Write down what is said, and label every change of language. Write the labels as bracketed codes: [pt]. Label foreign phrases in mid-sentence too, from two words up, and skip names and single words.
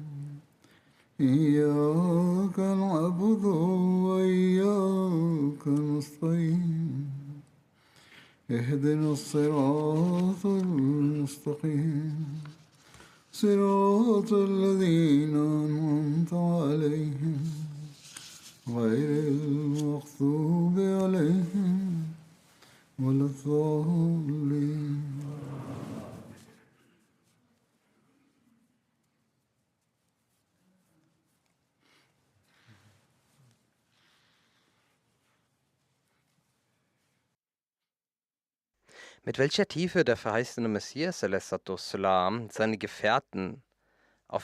[ar] إياك نعبد وإياك نستعين اهدنا الصراط المستقيم صراط الذين أنعمت عليهم غير المغضوب عليهم ولا الضالين. [de] Mit welcher Tiefe der verheißene Messias salam seine Gefährten auf